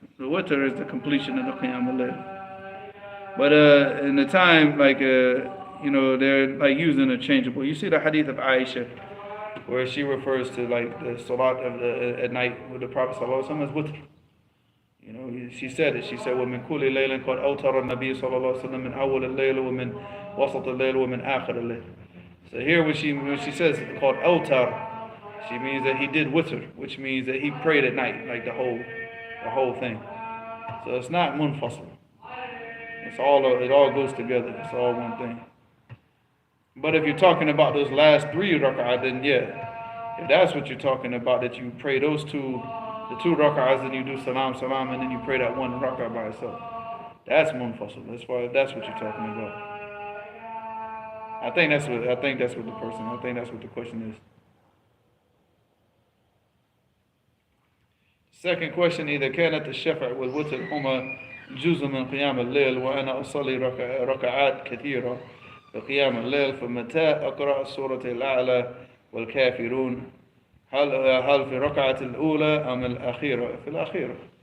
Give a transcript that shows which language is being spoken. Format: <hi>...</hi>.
<en>The witr is the completion of the qiyam al-layl. But in the time, like, they're like used interchangeable. You see the hadith of Aisha, where she refers to like the salat of at night with the Prophet sallallahu alaihi wasallam as witr. You know, she said it. She said,</en> <ar>وَمِن كُلِّ لَيْلٍ قَدْ أَوْتَرَ النَّبِيُّ صلى الله عليه وسلم مِنْ أَوَّلِ اللَّيْلِ وَمِنْ وَسَطِ اللَّيْلِ وَمِنْ آخِرِ اللَّيْلِ.</ar> <en>So here when she says it's called awtar, she means that he did witr, which means that he prayed at night, like the whole thing. So it's not munfasil. It all goes together. It's all one thing. But if you're talking about those last 3 rak'ahs, then yeah, if that's what you're talking about, that you pray the 2 rak'ahs, then you do salam, and then you pray that 1 rak'ah by itself. That's munfasil. That's what you're talking about. I think that's what the question is. Second question,</en> <ar>إذا كانت الشفع والوتر هما جزء من قيام الليل وأنا أصلي ركعات كثيرة في قيام الليل فمتى أقرأ سورة الأعلى والكافرون هل في ركعة الأولى أم الأخيرة؟ في الأخيرة.</ar>